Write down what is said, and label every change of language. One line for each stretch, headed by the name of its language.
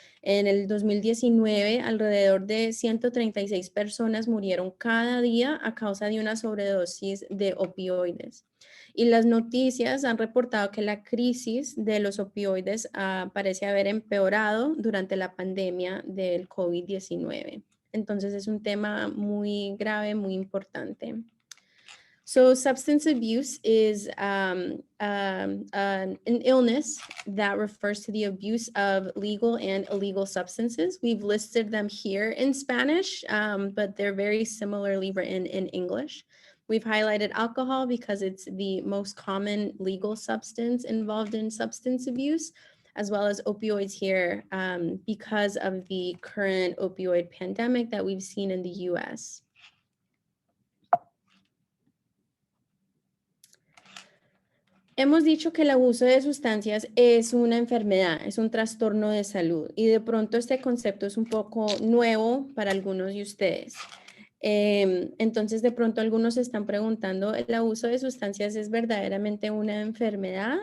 Spanish: En el 2019, alrededor de 136 personas murieron cada día a causa de una sobredosis de opioides. Y las noticias han reportado que la crisis de los opioides parece haber empeorado durante la pandemia del COVID-19. Entonces es un tema muy grave, muy importante.
English: Substance abuse is an illness that refers to the abuse of legal and illegal substances. We've listed them here in Spanish, but they're very similarly written in English. We've highlighted alcohol because it's the most common legal substance involved in substance abuse, as well as opioids here because of the current opioid pandemic that we've seen in the US.
Spanish: Hemos dicho que el abuso de sustancias es una enfermedad, es un trastorno de salud y de pronto este concepto es un poco nuevo para algunos de ustedes. Entonces de pronto algunos se están preguntando, ¿el abuso de sustancias es verdaderamente una enfermedad?